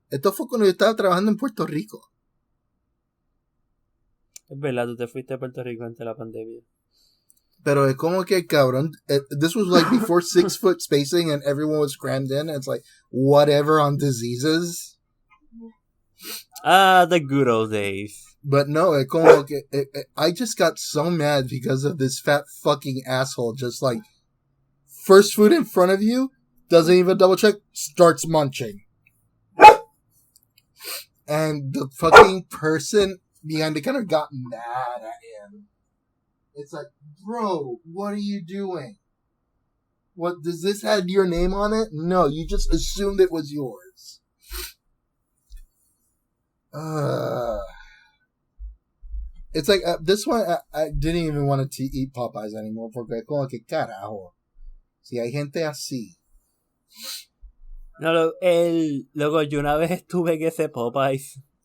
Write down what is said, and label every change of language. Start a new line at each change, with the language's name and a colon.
Spanish: Esto fue cuando yo estaba trabajando en Puerto Rico. Es verdad, tú te fuiste a Puerto Rico antes de la pandemia. Pero es como que, cabrón,
English: this was before 6 foot spacing and everyone was crammed in. It's whatever on diseases. The good old days. But no,
Spanish: es como que,
English: I just got so mad because of this fat fucking asshole. Just first food in front of you, doesn't even double check, starts munching. And the fucking person behind the counter got mad at him. It's bro, what are you doing? What, does this have your name on it? No, you just assumed it was yours. It's this one, I didn't even want to eat Popeyes anymore
Spanish: porque como que carajo. Si hay gente así. No, luego yo una vez estuve en ese Popeyes.